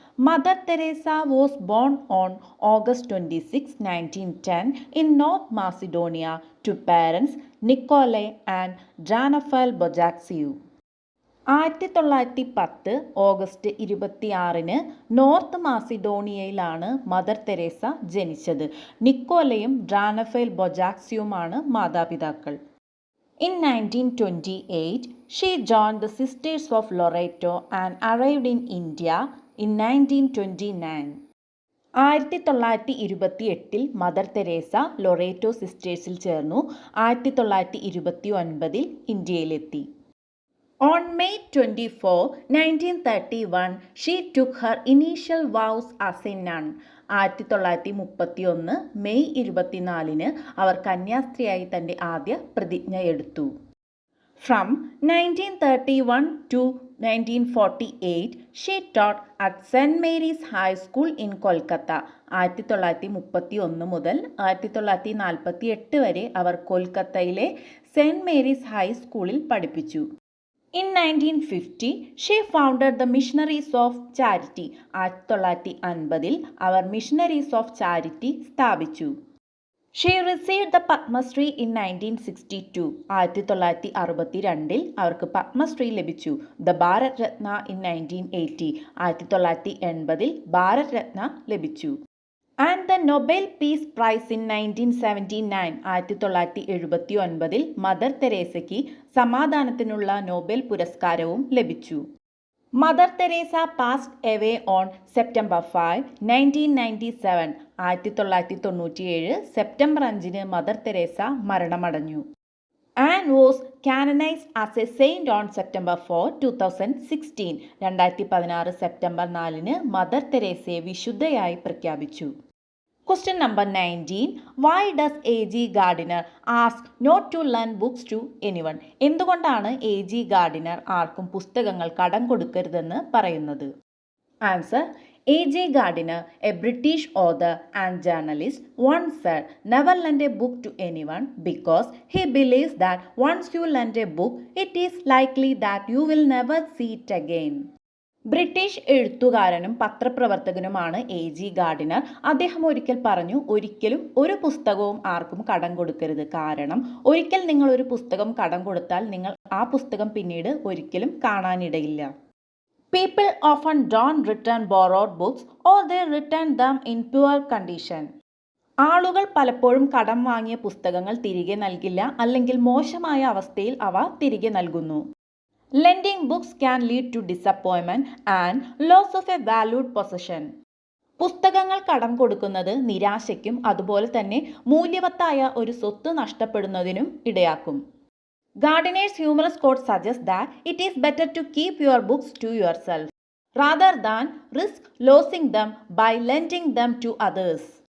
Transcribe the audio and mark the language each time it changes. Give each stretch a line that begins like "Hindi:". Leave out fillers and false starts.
English: Mother Teresa was born on August 26, 1910 in north Macedonia to parents Nikola and Dranafile Bojaxhiu.
Malayalam: 1910 August 26 north മാസിഡോണിയയിലാണ് mother Teresa ജനിച്ചത്. നിക്കോലയും ഡ്രാനഫൽ ബൊജാക്സിയുമാണ് മാതാപിതാക്കൾ.
English: In 1928, she joined the Sisters of Loreto and arrived in India in 1929.
Malayalam: 1928 mother Teresa Loreto സിസ്റ്റേഴ്സിൽ ചേർന്നു. 1929 ഇന്ത്യയിലെത്തി.
English: On May 24, 1931, she took her initial vows as a nun.
Malayalam: 1931 May 24 അവർ കന്യാസ്ത്രീയായി തൻ്റെ ആദ്യ പ്രതിജ്ഞ എടുത്തു.
English: From 1931 to 1948, she taught at St. Mary's High School in Kolkata.
Malayalam: 1931 മുതൽ 1948 വരെ അവർ കൊൽക്കത്തയിലെ cent Mary's ഹൈസ്കൂളിൽ പഠിപ്പിച്ചു.
English: In 1950, she founded the Missionaries of Charity.
Malayalam: 1950 our missionaries of charity സ്ഥാപിച്ചു.
English: She received the Padmashri in 1962.
Malayalam: 1962 അവർക്ക് പത്മശ്രീ ലഭിച്ചു.
English: The Bharat Ratna in 1980.
Malayalam: 1980 ഭാരത് രത്ന ലഭിച്ചു.
English: And the Nobel peace prize in 1979.
Malayalam: 1979 mother തെരേസയ്ക്ക് സമാധാനത്തിനുള്ള Nobel പുരസ്കാരവും ലഭിച്ചു.
English: Mother Teresa passed away on September 5, 1997.
Malayalam: 1997 September 5 mother Teresa മരണമടഞ്ഞു.
English: And was canonised as a saint on September 4, 2016.
Malayalam: 2016 September 4 mother തെരേസയെ വിശുദ്ധയായി പ്രഖ്യാപിച്ചു.
English: Question number 19. Why does A.G. Gardiner ask not to lend books to anyone?
Malayalam: എന്തുകൊണ്ടാണ് A.G. Gardiner ആർക്കും പുസ്തകങ്ങൾ കടം കൊടുക്കരുതെന്ന് പറയുന്നത്?
English: Answer. A.G. Gardiner, a British author and journalist, once said, "Never lend a book to anyone because he believes that once you lend a book, it is likely that you will never see it again."
Malayalam: British എഴുത്തുകാരനും പത്രപ്രവർത്തകനുമാണ് A.G. Gardiner. അദ്ദേഹം ഒരിക്കൽ പറഞ്ഞു, ഒരിക്കലും ഒരു പുസ്തകവും ആർക്കും കടം കൊടുക്കരുത്. കാരണം ഒരിക്കൽ നിങ്ങൾ ഒരു പുസ്തകം കടം കൊടുത്താൽ നിങ്ങൾ ആ പുസ്തകം പിന്നീട് ഒരിക്കലും കാണാനിടയില്ല.
English: People often don't return borrowed books or they return them in poor condition.
Malayalam: ആളുകൾ പലപ്പോഴും കടം വാങ്ങിയ പുസ്തകങ്ങൾ തിരികെ നൽകില്ല, അല്ലെങ്കിൽ മോശമായ അവസ്ഥയിൽ അവ തിരികെ നൽകുന്നു.
English: Lending books can lead to disappointment and loss of a valued possession.
Malayalam: പുസ്തകങ്ങൾ കടം കൊടുക്കുന്നത് നിരാശയ്ക്കും അതുപോലെ തന്നെ മൂല്യവത്തായ ഒരു സ്വത്ത് നഷ്ടപ്പെടുന്നതിനും ഇടയാക്കും.
English: Gardiner's humorous quote suggests that it is better to keep your books to yourself rather than risk losing them by lending them to others.